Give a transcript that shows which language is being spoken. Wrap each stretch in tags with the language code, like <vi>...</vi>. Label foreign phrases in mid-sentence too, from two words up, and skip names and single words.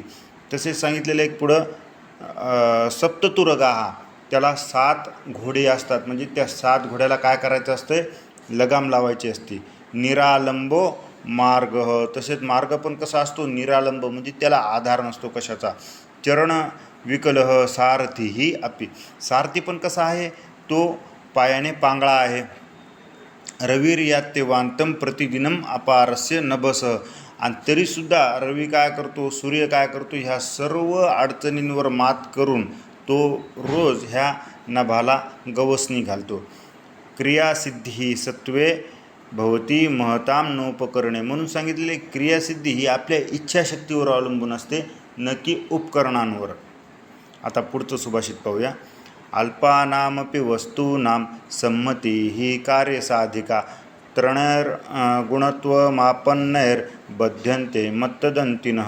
<mr>तसेच सांगितलेलं एक पुढं सप्ततुरगाः, त्याला 7 घोडे असतात, म्हणजे त्या 7 घोड्याला काय करायचं असतं, लगाम लावायची असते.</mr> <sa>निरालंबो मार्ग,</sa> <mr>तसेच मार्ग पण कसा असतो, निरालंब, म्हणजे त्याला आधार नसतो कशाचा.</mr> <sa>चरण विकलः सारथीही अपि,</sa> <mr>सारथी पण कसा आहे, तो पायाने पांगळा आहे.</mr> <sa>रविर्यात्यवान्तं प्रतिदिनम अपारस्य नभसः,</sa> <mr>आणि तरीसुद्धा रवी काय करतो, सूर्य काय करतो, ह्या सर्व अडचणींवर मात करून तो रोज ह्या नभाला गवसणी घालतो.</mr> <sa>क्रियासिद्धी सत्वे भवती महतां नोपकरणे.</sa> <mr>म्हणून सांगितलेले क्रियासिद्धी ही आपल्या इच्छाशक्तीवर अवलंबून असते, न की उपकरणांवर. आता पुढचं सुभाषित पाहूया.</mr> <sa>अल्पानामपि वस्तूनां संमती ही कार्यसाधिका गुणत्वमापन्नैर्बध्यन्ते मत्तदन्तिनः.</sa>